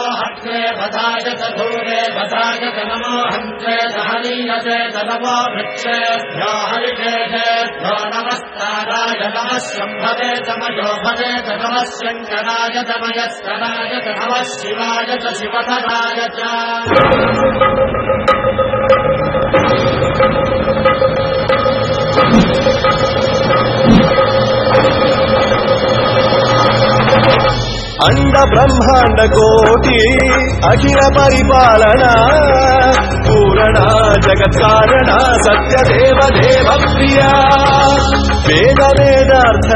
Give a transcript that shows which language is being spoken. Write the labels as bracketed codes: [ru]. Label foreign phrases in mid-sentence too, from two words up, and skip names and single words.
[sa] हत्रे वधाय च धूरे वधाय च नमो हन्त्रे च हनीयते च नमो वृक्षेभ्यो हरिकेशेभ्यो नमस्काराय नमः शम्भवे च मयोभवे च नमः शङ्कराय च मयस्कराय च नमः शिवाय च शिवधराय च అండ బ్రహ్మాండ కోటి అఖిల పరిపాలన పూరణ జగత్కారణ సత్యదేవ దేవ ప్రియా వేద వేదార్థ